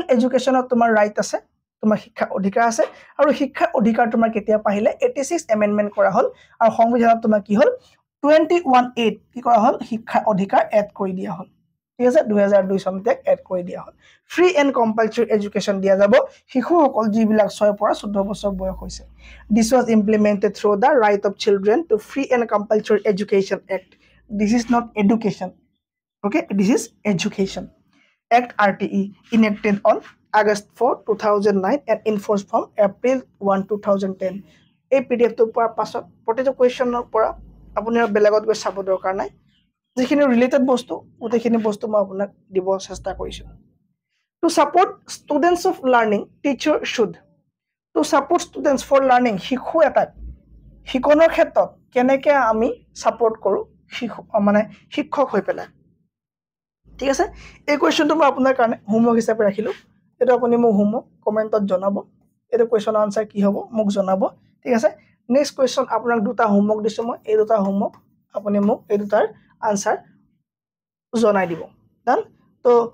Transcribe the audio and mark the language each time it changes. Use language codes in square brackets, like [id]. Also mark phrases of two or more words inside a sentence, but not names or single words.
[as] এডুকেশ্যনত তোমাৰ ৰাইট আছে তোমাৰ শিক্ষাৰ অধিকাৰ আছে আৰু শিক্ষাৰ অধিকাৰ তোমাৰ কেতিয়া পাহিলে 86 এমেন্ডমেন্ট কৰা হল আৰু সংবিধানত তোমাৰ কি হল 21(8) কি কৰা হল শিক্ষাৰ অধিকাৰ এড কৰি দিয়া হল ঠিক আছে 2002 চনতে এড কৰি দিয়া হল [en] free and compulsory education [as] দিয়া যাব শিশুসকল যিবিলাক 6 পৰা 14 বছৰ বয়স হৈছে [en] this was implemented through the right of children to free and compulsory education act this is not education okay this is education act RTE enacted on August 4 2009 and enforced from April 1 2010 [as] এই PDF তো পোৱাৰ পাছত প্ৰতিটো কোৱেশ্চনৰ পৰা আপুনি বেলেগত গৈ চাব দৰকাৰ নাই যিখিনি ৰিলেটেড বস্তু ওতেখিনি বস্তু মই আপোনাক দিব চেষ্টা কৰিছো [en] to support students of learning teacher should to support students for learning [as] শিশু এটাক শিকনৰ ক্ষেত্ৰত কেনেকৈ আমি সাপোৰ্ট কৰো মানে শিক্ষক হৈ পেলাই ঠিক আছে এই কোৱেশ্চনটো মই আপোনাৰ কাৰণে হোমৱৰ্ক হিচাপে ৰাখিলো এটা আপুনি মোক [en] homework comment [as] জনাব এটা কোৱেশ্চনৰ আনসাৰ কি হ'ব মোক জনাব ঠিক আছে [en] next question [as] আপোনাক দুটা হোমৱৰ্ক দিছো মই এই দুটা হোমৱৰ্ক আপুনি মোক এই দুটাৰ আনসাৰ জনাই দিব ডান তো